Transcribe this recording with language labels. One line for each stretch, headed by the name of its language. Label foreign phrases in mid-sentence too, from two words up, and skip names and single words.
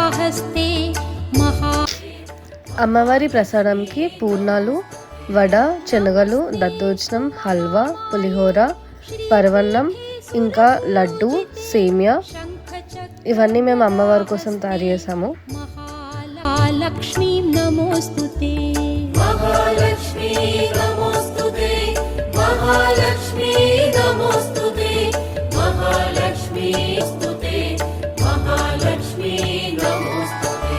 Sanskrit: हस्ते महा
Telugu: అమ్మవారి ప్రసాదంకి పూర్ణాలు, వడ, శనగలు, దద్దోజనం, హల్వా, పులిహోర, పరవన్నం, ఇంకా లడ్డు, సేమియా, ఇవన్నీ మేము అమ్మవారి కోసం తయారు చేసాము.
Sanskrit: महालक्ष्मीं नमोऽस्तुते महालक्ष्मी नमोस्तुते महालक्ष्मी नमोस्तुते महालक्ष्मी स्तुते महालक्ष्मी नमोस्तुते